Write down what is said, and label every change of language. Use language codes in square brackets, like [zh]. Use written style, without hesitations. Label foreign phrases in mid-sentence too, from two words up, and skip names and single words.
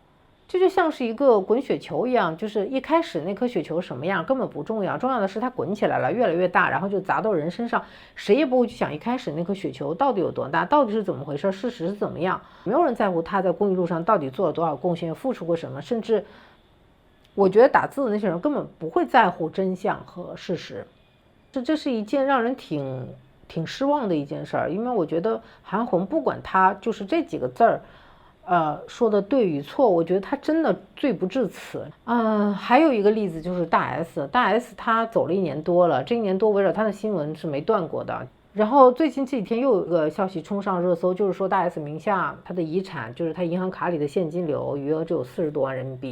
[zh] 這就像是一個滾雪球一樣，就是一開始那顆雪球什麼樣根本不重要，重要的是它滾起來了，越來越大，然後就砸到人身上，誰也不會去想一開始那顆雪球到底有多大，到底是怎麼回事，事實是怎麼樣，沒有人在乎他在公益路上到底做了多少貢獻，付出過什麼，甚至我覺得打字的那些人根本不會在乎真相和事實。這是一件讓人挺失望的一件事兒，因為我覺得韓紅不管他就是這幾個字兒說的對與錯，我覺得他真的罪不至此。還有一個例子就是大 S 他走了1年多了，這1年多圍繞他的新聞是沒斷過的。然後最近這幾天又有一個消息衝上熱搜，就是說大 S 名下他的遺產，就是他銀行卡裡的現金流餘額只有40多萬人民幣。